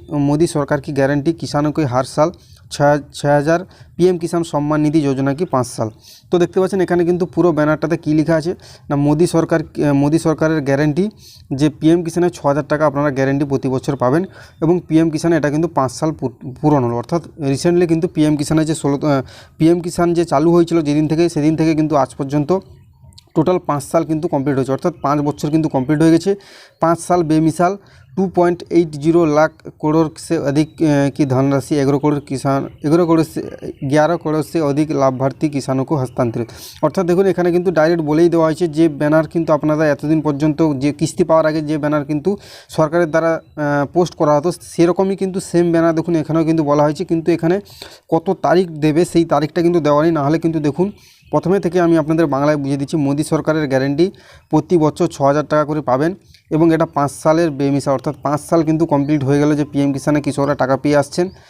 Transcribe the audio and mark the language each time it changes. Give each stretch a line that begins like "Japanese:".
Hindi: मोदी सरकार की गारंटी किसानों को हर साल 6000 পিএম কিষাণ সম্মান নিধি যোজনা কি 5 সাল।
Bangla: তো দেখতে পাচ্ছেন এখানে কিন্তু পুরো ব্যানারটাতে কী লেখা আছে না, মোদি সরকারের গ্যারেন্টি যে পিএম কিষাণের 6000 টাকা আপনারা গ্যারেন্টি প্রতি বছর পাবেন, এবং পিএম কিষাণে এটা কিন্তু 5 সাল পূরণ হলো। অর্থাৎ রিসেন্টলি কিন্তু পিএম কিষাণের যে পিএম কিষাণ যে চালু হয়েছিল সেদিন থেকে কিন্তু আজ পর্যন্ত টোটাল 5 সাল কিন্তু কমপ্লিট হয়েছে, অর্থাৎ 5 বছর কিন্তু কমপ্লিট হয়ে গেছে।
Hindi: 5 साल बेमिसाल 2.80 लाख करोड़ से अधिक की धनराशि 11 करोड़ से अधिक लाभार्थी किसानों को हस्तांतरित।
Bangla: অর্থাৎ দেখুন এখানে কিন্তু ডাইরেক্ট বলেই দেওয়া হয়েছে যে ব্যানার কিন্তু আপনারা এতদিন পর্যন্ত যে কিস্তি পাওয়ার আগে যে ব্যানার কিন্তু সরকারের দ্বারা পোস্ট করা হতো সেরকমই কিন্তু সেম ব্যানার দেখুন এখানেও কিন্তু বলা হয়েছে, কিন্তু এখানে কত তারিখ দেবে সেই তারিখটা কিন্তু দেওয়া নেই। নাহলে কিন্তু দেখুন প্রথমে থেকে আমি আপনাদের বাংলায় বুঝিয়ে দিচ্ছি, মোদি সরকারের গ্যারেন্টি প্রতি বছর 6000 টাকা করে পাবেন, এবং এটা 5 সালের বেমিসাল, অর্থাৎ 5 সাল কিন্তু কমপ্লিট হয়ে গেল যে পিএম কিষানে কৃষকরা টাকা পেয়ে আসছেন।